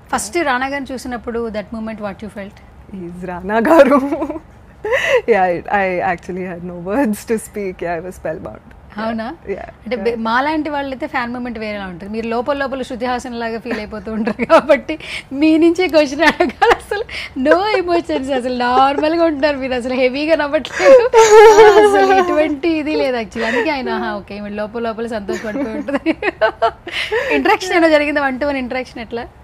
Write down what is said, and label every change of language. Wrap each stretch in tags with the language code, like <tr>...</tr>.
<en>first</en> <te>రానా గారిని చూసినప్పుడు</te> <en>That moment what you felt? Is Rana గారు. Yeah, I actually had no words to speak. Yeah, I was spellbound.</en> <te>అవునా? అంటే మాలాంటి వాళ్ళైతే ఫ్యాన్ మూమెంట్ వేరేలా ఉంటుంది. మీరు లోపల శృతి హాసన్ లాగా ఫీల్ అయిపోతూ ఉంటారు కాబట్టి మీ నుంచే క్వశ్చన్ అడగాలి. అసలు నో ఎమోషన్స్, అసలు నార్మల్గా ఉంటున్నారు మీరు, అసలు హెవీగా నవ్వట్లేదు, అసలు ఎటువంటి ఇది లేదు యాక్చువల్లీ. అందుకే ఆయన ఓకే లోపల సంతోషపడిపోయి ఉంటుంది. ఇంటరాక్షన్ ఏమైనా జరిగిందా? 1-to-1 ఇంటరాక్షన్ ఎట్లా?</te>